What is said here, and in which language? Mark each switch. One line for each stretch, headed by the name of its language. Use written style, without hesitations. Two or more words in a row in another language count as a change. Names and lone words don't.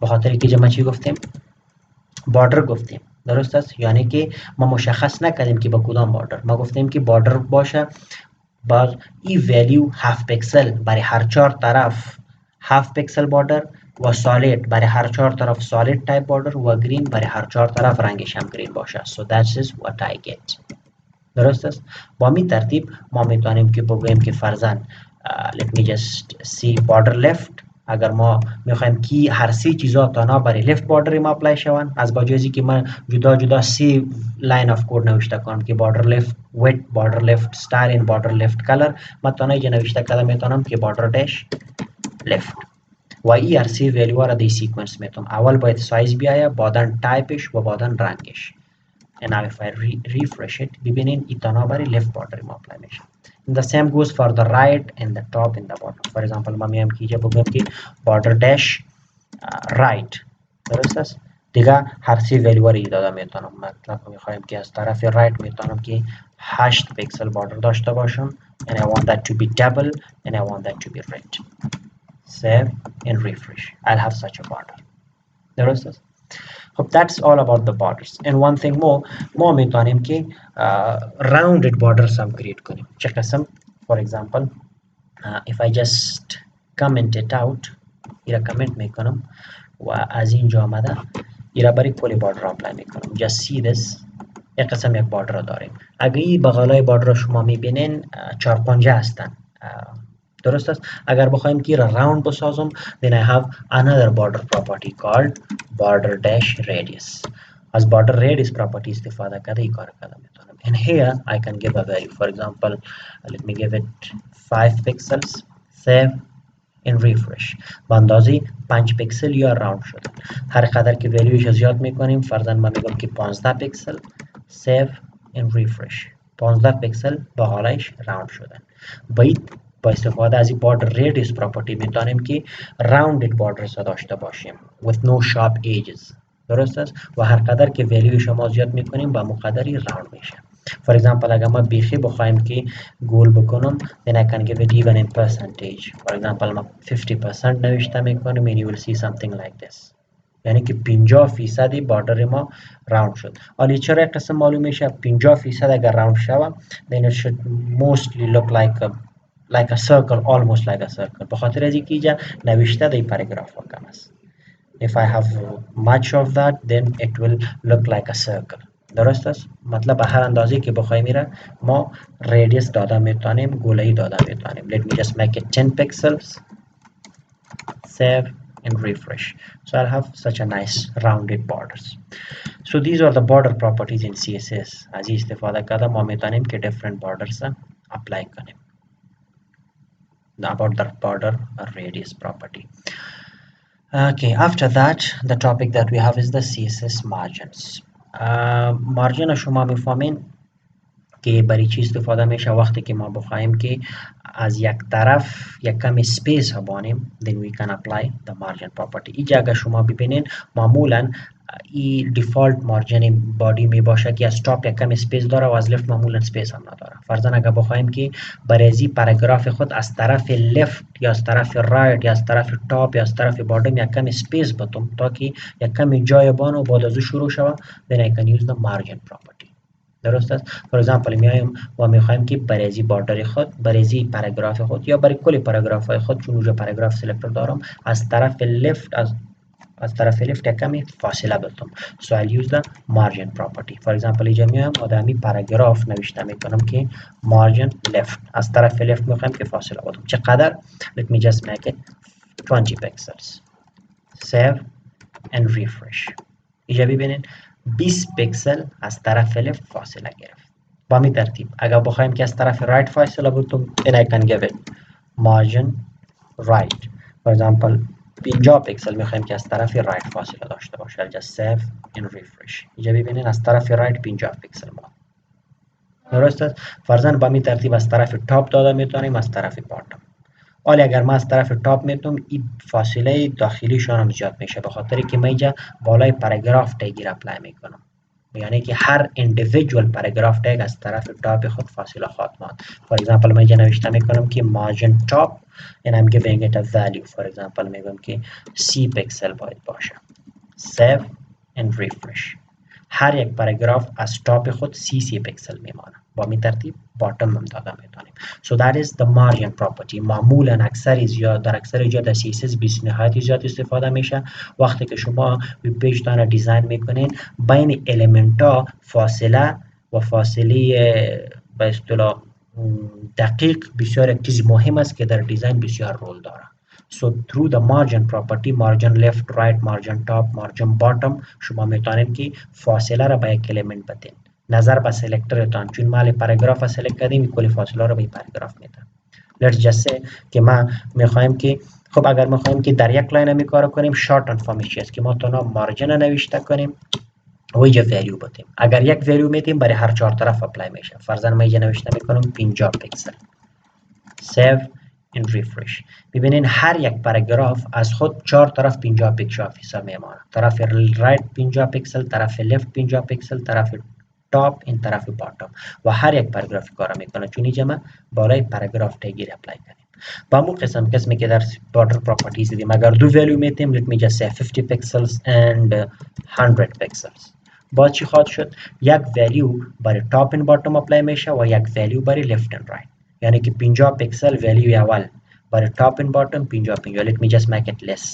Persian: به خاطر که ما چی گفتیم؟ باردر گفتیم. درست است؟ یعنی که ما مشخص نکردیم که با کدام باردر. ما گفتیم که باردر باشه با این ولیو 7 پیکسل برای هر 4 طرف 7 پیکسل باردر و سالید برای هر 4 طرف
English: solid type border
Persian: و گرین برای هر 4 طرف رنگش هم گرین باشه.
English: So that is what I get.
Persian: درست است؟ با می ترتیب ما میتونیم که بگوییم که فرضاً
English: let me just see border left.
Persian: اگر ما میخوایم که هر سه چیزا تانا برای
English: left border
Persian: ما اپلای شوند، از باجازی که من جدا جدا سی
English: line of code
Persian: نوشته کنم که
English: border left width, border left style, border left color,
Persian: من تانا اینجا نوشته کردم میتونم که
English: border dash left
Persian: و ای هر سی ولیو را دی سیکونس میتونم. اول باید سایز بیایه، بعدن تایپش و بعدن رنگش.
English: and now if I refresh it
Persian: ببینین ایتانا برای
English: left border
Persian: ما apply میشه.
English: the same goes for the right and the top and the bottom. for example
Persian: ما میام که بگم که
English: border dash right.
Persian: درست است؟ دیگه هر سی ولیو رو داده میتونم. مطلب میخوایم که از طرف right میتونم که 8 پیکسل باردر داشته باشم
English: and I want that to be double and I want that to be red. save and refresh. I'll have such a border.
Persian: درست است؟
English: خب that's all about the borders. and one thing more
Persian: ما میتونیم که
English: rounded borders
Persian: هم create کنیم. چه قسم؟
English: for example if I just comment it out
Persian: ایره کامنت میکنم و از اینجا آمده ایره برای کلی باردر اپلای میکنم.
English: just see this.
Persian: یک قسم یک باردر داریم. اگه این بغلای باردر شما میبینین 4 پنجه هستن. درست است؟ اگر بخوایم که راوند بسازم
English: then I have another border property called border dash radius.
Persian: از
English: border radius property
Persian: استفاده کرده این کار کرده میتونم.
English: and here I can give a value. for example let me give it 5 pixels. save and refresh.
Persian: به اندازه 5 پیکسل یا راوند شده. هر قدر که ولیوش زیاد میکنیم فرضاً ما میگم که 15 پیکسل.
English: save and refresh.
Persian: 15 پیکسل با حالش راوند شدن. باید با استفاده از این
English: border radius property
Persian: میتونیم که
English: rounded borders
Persian: داشته باشیم
English: with no sharp edges.
Persian: درست است؟ و هر قدر که ولیو شما زیاد میکنیم با مقداری راوند میشه.
English: for example اگر ما بیخی بخوایم که گول بکنم then I can give it even in percentage. for example
Persian: ما 50% نوشته میکنیم
English: and you will see something like this.
Persian: یعنی که 50% باردر ما راوند شد. حالا چرا یک قسم معلوم میشه 50% اگر راوند شود
English: then it should mostly look like a circle, almost like a circle.
Persian: به خاطر از اینکه اینجا نوشته در پاراگراف ها کم است.
English: if I have much of that then it will look like a circle.
Persian: درست است؟ مطلب به هر اندازه که بخوایم میره ما radius داده میتونیم، گوله‌ای داده میتونیم.
English: let me just make it 10 pixels. save and refresh. so I'll have such a nice rounded borders. so these are the border properties in CSS.
Persian: از این استفاده کرده ما میتونیم که
English: different borders
Persian: apply کنیم.
English: about the border radius property. Okay, after that the topic that we have is the CSS margins.
Persian: margin شما میفهمین که برای چی استفاده میشه وقتی که ما بخوایم که از یک طرف یک کمی سپیس بانیم
English: then we can apply the margin property.
Persian: اینجا اگر شما ببینین معمولا این
English: default margin body
Persian: می باشه که از تاپ یک کمی سپیس داره و از لفت معمولا سپیس هم نداره. فرضاً اگر بخوایم که برای پاراگراف خود از طرف لفت یا از طرف رایت یا از طرف تاپ یا از طرف بادم یک کمی سپیس بتم تا که یک کمی جای بانو بعد از شروع شود
English: then I can use the margin property.
Persian: درست است؟
English: for example
Persian: میایم و میخوایم که برای باردر خود برای پاراگراف خود یا برای کل پاراگراف های خود چون اونجا پاراگراف سلکتور دارم از طرف لفت از طرف لفت یک کمی فاصله بدم.
English: so I'll use the margin property. for example
Persian: اینجا میایم آدمی پاراگراف نوشته میکنم که
English: margin left.
Persian: از طرف لفت میخوایم که فاصله بدم. چقدر؟
English: let me just make it 20 pixels. save and refresh.
Persian: اینجا ببینید 20 پیکسل از طرف لفت فاصله گرفت. با می ترتیب اگر بخوایم که از طرف رایت فاصله بدم
English: then I can give it margin right. for example
Persian: 50 پیکسل میخوایم که از طرف رایت فاصله داشته باشه.
English: just save and refresh.
Persian: اینجا ببینید از طرف رایت 50 پیکسل ما. درست است؟ فرضاً با می ترتیب از طرف تاپ داده میتونیم از طرف باتم. ولی اگر ما از طرف تاپ میتونم این فاصله داخلی شان هم زیاد میشه به خاطر که من اینجا بالای پاراگراف تگیر اپلای میکنم. یعنی که هر
English: individual paragraph tag
Persian: از طرف تاپ خود فاصله خواهد ماند.
English: For example
Persian: من اینجا نوشته میکنم که
English: margin top and I'm giving it a value. For example
Persian: میگم که 30 پکسل باید باشه.
English: Save and refresh.
Persian: هر یک پاراگراف از تاپ خود 30 پکسل میمانه. با می ترتیب باتم هم داده میتونیم.
English: So that is the margin property.
Persian: معمولا در اکثر جا در CSS بیس نهایت زیاد استفاده میشه. وقتی که شما ویب پیج تان دیزاین میکنین بین الیمنت ها فاصله و فاصله به اصطلاح دقیق بسیار یک چیز مهم است که در دیزاین بسیار رول داره.
English: So through the margin property, margin left, right, margin top, margin bottom
Persian: شما میتونید که فاصله را به یک الیمنت بدین. نظر به سلکترتان چون مال پاراگراف سلکت کردیم کلی فاصله را به پاراگراف میدن.
English: Let's just say
Persian: که ما میخوایم که خب اگر میخوایم که در یک لاین می کار کنیم shorten فرمش است که ما تنها مارجن نوشته کنیم و اینجا ولیو بدیم. اگر یک ولیو میدیم برای هر چهار طرف اپلای میشه. فرضاً من اینجا نوشته میکنم 50 پکسل.
English: Save and refresh.
Persian: ببینین هر یک پاراگراف از خود چهار طرف 50 پکسل میمانه. طرف رایت 50 پکسل، طرف لفت 50 پکسل، طرف تاپ، این طرف باتم و هر یک پاراگراف کار میکنه چون اینجا ما بالای پاراگراف تگیر اپلای کنیم. با همون قسمی که در
English: border properties
Persian: دیدیم اگر دو ولیو میتیم
English: let me just say 50 pixels and 100 pixels.
Persian: باز چی خواهد شد؟ یک ولیو برای تاپ و باتم اپلای میشه و یک ولیو برای لفت و رایت. یعنی که 50 پکسل ولیو اول برای تاپ و باتم 50
English: let me just make it less.